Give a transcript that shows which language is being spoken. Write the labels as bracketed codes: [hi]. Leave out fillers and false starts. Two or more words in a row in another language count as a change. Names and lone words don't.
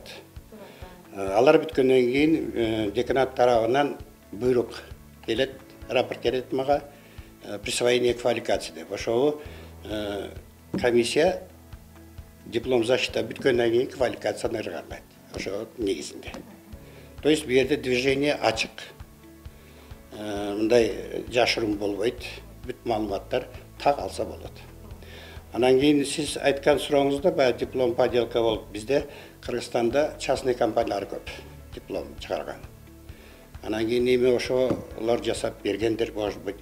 [ky] Алар бүткөндөн кийин деканат тарабынан буйрук келет, рапорт келет мага [ru] присвоение квалификации [ky] деп. Ошо комиссия диплом защита бүткөндөн кийин квалификацияны ыргарлайт. Ошо негизинде. [ru] То есть [ky] bu yerде движение ачык. Мындай жашыруун болбойт. Бүт маалыматтар так алса болот. Анан кийин сиз айткан сурооңузда баягы диплом поделка болуп бизде Кыргызстанда частный компаниялар көп диплом чыгарган. Анан кийин эми ошолор жасап бергендер [ru] может быть.